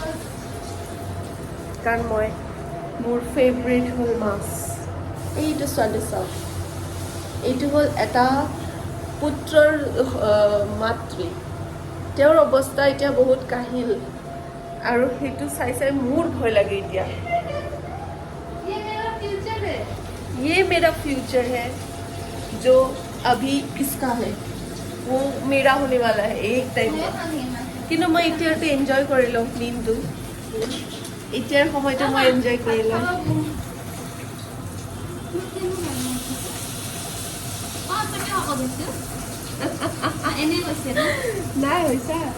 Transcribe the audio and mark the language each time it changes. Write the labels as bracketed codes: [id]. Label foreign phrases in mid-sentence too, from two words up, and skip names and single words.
[as] কাৰণ মোৰ ফেভৰেট হ'ল মাছ এইটো ছোৱালী চাওক এইটো হ'ল এটা পুত্ৰৰ মাতৃ তেওঁৰ অৱস্থা এতিয়া বহুত কাহিল আৰু সেইটো চাই চাই মোৰ ভয় লাগে এতিয়া [hi] ये मेरा फ्यूचर है जो अभी इसका है वो मेरा होने वाला है एक टाइम [as] কিন্তু মই এতিয়াতে এনজয় কৰি লওঁ দিনটো এতিয়াৰ সময়তে মই এনজয় কৰি লওঁ নাই হৈছে